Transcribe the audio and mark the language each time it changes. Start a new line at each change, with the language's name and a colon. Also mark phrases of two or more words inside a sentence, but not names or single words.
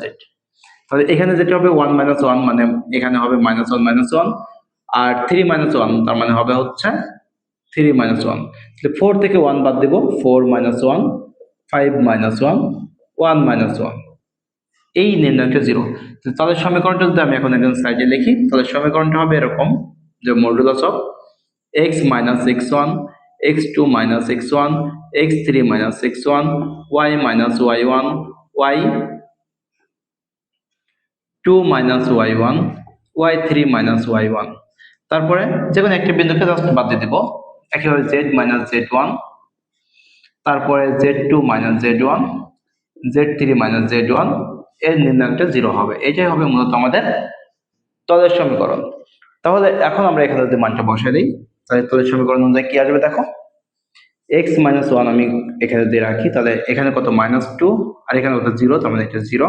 Bangla: তাহলে এখানে যেটা হবে 1 1 মানে এখানে হবে -1 আর 3 1 তার মানে হবে হচ্ছে 3 1। তাহলে 4 থেকে 1 বাদ দেব, 4 1, 5 1, 1 1, এই নির্ণয়টা 0। তাহলে সমীকরণটা যদি আমি এখন একজন সাইডে লিখি তাহলে সমীকরণটা হবে এরকম যে মডুলাস অফ x x1, x2 x1, x3 x1, y y1, y2 y1, y3 y1। তারপরে যে কোনো একটা বিন্দুকে জাস্ট বাদ দিয়ে দেব, একেবারে z z1, তারপরে z2 z1, z3 z1, এর নির্ণায়কটা 0 হবে। এটাই হবে মূলত আমাদের তলের সমীকরণ। তাহলে এখন আমরা এখানে যদি মানটা বসাই দিই তাহলে তলের সমীকরণ অনুযায়ী কি আসবে দেখো, x 1 আমি এখানে দিয়ে রাখি, তাহলে এখানে কত -2 আর এখানে কত 0, তার মানে এটা 0।